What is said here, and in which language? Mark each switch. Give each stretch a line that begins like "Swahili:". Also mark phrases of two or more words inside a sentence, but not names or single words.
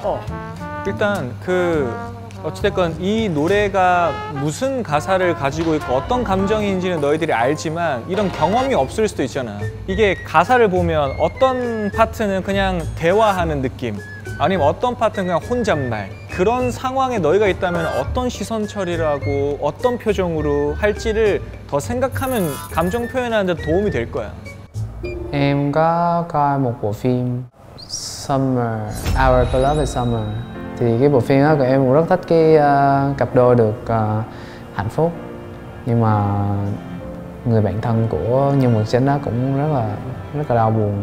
Korean: 일단 어찌됐건 이 노래가 무슨 가사를 가지고 있고 어떤 감정인지는 너희들이 알지만 이런 경험이 없을 수도 있잖아. 이게 가사를 보면 어떤 파트는 그냥 대화하는 느낌, 아니면 어떤 파트는 그냥 혼잣말. 그런 상황에 너희가 있다면 어떤 시선 처리를 하고 어떤 표정으로 할지를 더 생각하면 감정 표현하는 데 도움이 될 거야.
Vietnamese: Em có coi một bộ phim Summer, Our Beloved Summer. Thì cái bộ phim đó của em cũng rất thích cái cặp đôi được hạnh phúc. Nhưng mà người bạn thân của nhân vật chính đó cũng rất là đau buồn.